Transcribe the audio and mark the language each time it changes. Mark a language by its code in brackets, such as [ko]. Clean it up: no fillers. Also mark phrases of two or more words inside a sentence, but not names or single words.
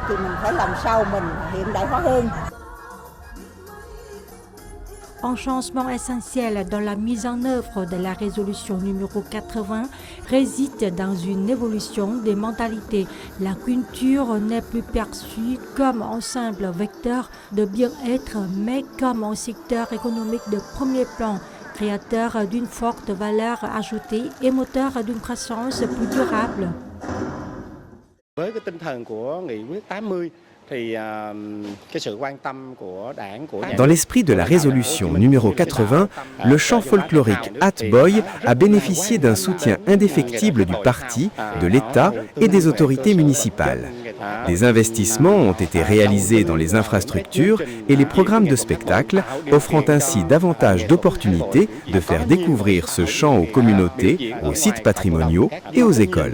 [fr] Un changement essentiel dans la mise en œuvre de la résolution numéro 80 réside dans une évolution des mentalités. La culture n'est plus perçue comme un simple vecteur de bien-être, mais comme un secteur économique de premier plan, créateur d'une forte valeur ajoutée et moteur d'une croissance plus durable. [vi] Với cái tinh thần của nghị quyết 80 [fr] Dans l'esprit de la résolution numéro 80, le chant folklorique At Boy a bénéficié d'un soutien indéfectible du parti, de l'État et des autorités municipales. Des investissements ont été réalisés dans les infrastructures et les programmes de spectacle, offrant ainsi davantage d'opportunités de faire découvrir ce chant aux communautés, aux sites patrimoniaux et aux écoles.